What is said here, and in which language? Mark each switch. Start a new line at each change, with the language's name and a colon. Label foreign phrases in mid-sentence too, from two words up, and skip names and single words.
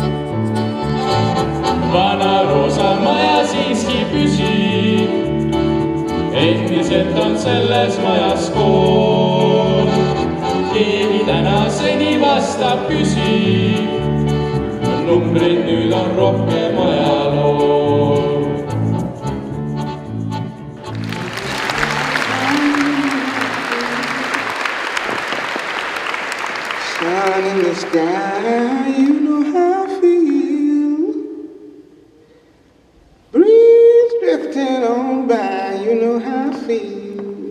Estonian: Vana roosa maja siiski püsib, endiselt on selles majas kool. Keegi tänaseni vastab küsib, numbreid nüüd on rohkem ajalood.
English: Sun in the sky, you know how I feel. Breeze drifting on by, you know how I feel.